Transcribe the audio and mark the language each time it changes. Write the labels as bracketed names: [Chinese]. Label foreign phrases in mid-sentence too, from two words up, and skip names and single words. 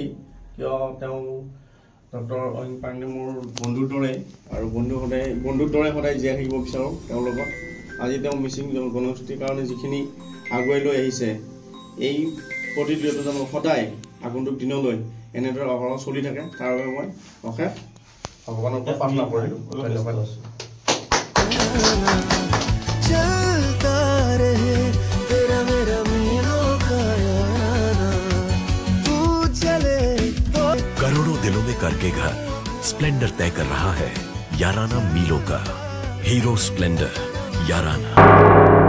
[Assamese] কিয় তেওঁ ডক্টৰ অৰিন্দম পাণ্ডে মোৰ বন্ধুৰ দৰে আৰু বন্ধুৰ দৰে সদায় জীয়াই থাকিব বিচাৰোঁ তেওঁৰ লগত আজি তেওঁ মিচিং জনগোষ্ঠীৰ কাৰণে যিখিনি আগুৱাই লৈ আহিছে এই প্ৰতিক্ৰিয়াটো যেন সদায় আগন্তুক দিনলৈ এনেদৰে অহৰহ চলি থাকে তাৰ বাবে মই অশেষ ভগৱানৰ পৰা প্ৰাৰ্থনা কৰিলোঁ ধন্যবাদ [Hindi] करोड़ों दिलों में करके घर स्प्लेंडर तय कर रहा है याराना मीलों का हीरो स्प्लेंडर याराना।